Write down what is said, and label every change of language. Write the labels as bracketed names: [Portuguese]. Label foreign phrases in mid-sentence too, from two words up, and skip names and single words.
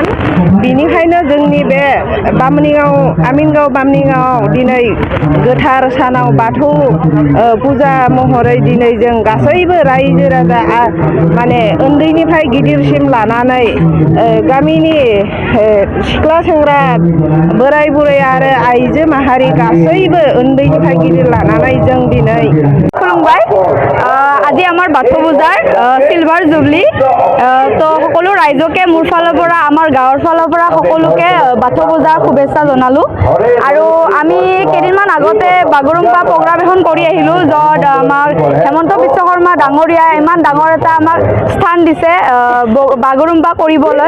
[Bodo] बिनिखायनो जोंनि बे आमिनगाव बामुणीगावआव दिनै गोथार सानाव बाथौ फुजा महरै दिनै जों गासैबो रायजो राजा माने उन्दैनिफ्राय गिदिरसिम लानानै गामिनि सिख्ला सेंग्रा बोराय बुरै आरो आइजो माहारि गासैबो उन्दैनिफ्राय गिदिर लानानै जों दिनै खुलुमबाय। [Assamese] আজি আমাৰ বাথৌ পূজাৰ [English] silver jubilee. [Assamese] তো সকলো ৰাইজকে মোৰ ফালৰ পৰা, আমাৰ গাঁৱৰ ফালৰ পৰা সকলোকে বাথৌ পূজাৰ শুভেচ্ছা জনালোঁ। আৰু আমি কেইদিনমান আগতে বাগুৰুম্বা প্ৰগ্ৰাম এখন কৰি আহিলোঁ, য'ত আমাৰ হেমন্ত বিশ্ব শৰ্মা ডাঙৰীয়াই ইমান ডাঙৰ এটা আমাক স্থান দিছে বাগুৰুম্বা কৰিবলৈ।